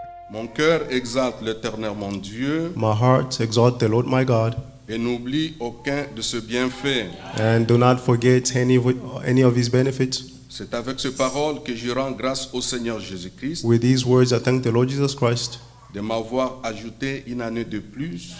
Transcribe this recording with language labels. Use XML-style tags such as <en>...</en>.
<fr>Mon cœur exalte l'Éternel mon Dieu</fr> <en>My heart exalt the Lord my God,</en> <fr>et n'oublie aucun de ses bienfaits.</fr> <en>and do not forget any of His benefits.</en> <fr>C'est avec ces paroles que je rends grâce au Seigneur Jésus-Christ</fr> <en>With these words, I thank the Lord Jesus Christ</en> <fr>de m'avoir ajouté une année de plus</fr>